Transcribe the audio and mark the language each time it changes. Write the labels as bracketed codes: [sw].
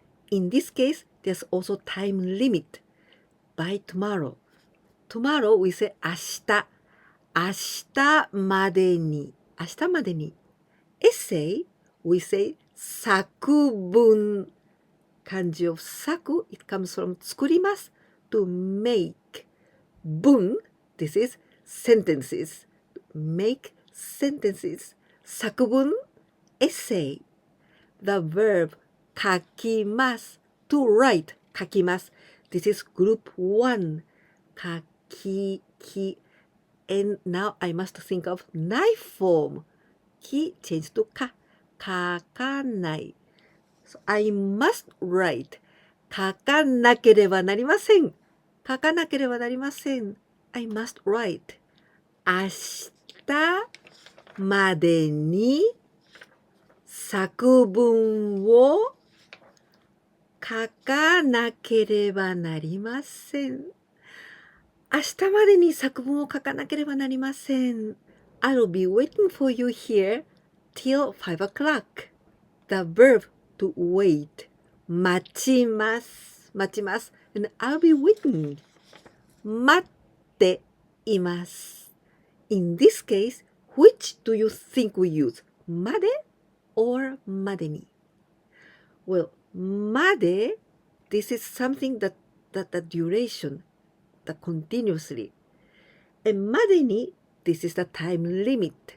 [en] In this case, there's also time limit. By tomorrow. Tomorrow we say [ja] 明日。明日までに。明日までに。 [en] Essay, we say [ja] 作文。漢字を作、 [en] it comes from [ja] 作ります。 [en] to make. [ja] 文、 [en] this is sentences. Make sentences. [ja] 作文 [en] essay the verb [ja] 書きます [en] to write [ja] 書きます [en] this is group 1 [ja] 書き [en] and now I must think of knife form [ja] き [en] change to [ja] か書かない [en] so I must write [ja] 書かなければなりません書かなければなりません [en] I must write [ja] 明日までに作文を書かなければなりません。明日までに作文を書かなければなりません。 [en] I'll be waiting for you here till 5 o'clock. The verb to wait. [ja] 待ちます。待ちます。 [en] And I'll be waiting. [ja] 待っています。 [en] In this case, which do you think we use? [ja] まで [en] or [ja] までに [en] Well, [ja] まで [en] this is something that the duration, the continuously. And [ja] までに [en] this is the time limit.